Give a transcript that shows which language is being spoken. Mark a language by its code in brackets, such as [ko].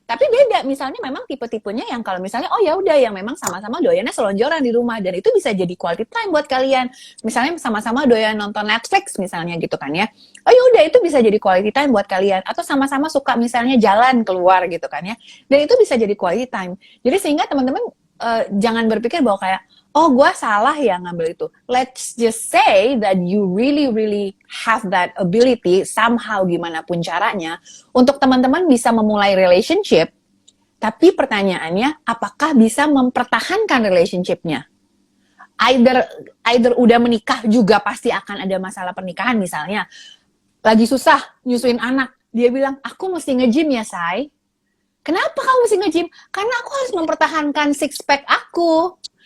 [id] Tapi beda, misalnya memang tipe-tipenya yang kalau misalnya oh ya udah yang memang sama-sama doyannya selonjoran di rumah dan itu bisa jadi quality time buat kalian. Misalnya sama-sama doyan nonton Netflix misalnya gitu kan ya. Oh ya udah itu bisa jadi quality time buat kalian atau sama-sama suka misalnya jalan keluar gitu kan ya. Dan itu bisa jadi quality time. Jadi sehingga teman-teman jangan berpikir bahwa kayak oh gue salah ya ngambil itu. [en] Let's just say that you really really have that ability somehow [id] gimana pun caranya untuk teman-teman bisa memulai relationship. Tapi pertanyaannya apakah bisa mempertahankan relationshipnya? Either udah menikah juga pasti akan ada masalah pernikahan misalnya. Lagi susah nyusuin anak. Dia bilang, aku mesti nge-gym ya, Say. Kenapa kamu mesti nge-gym? Karena aku harus mempertahankan six pack aku.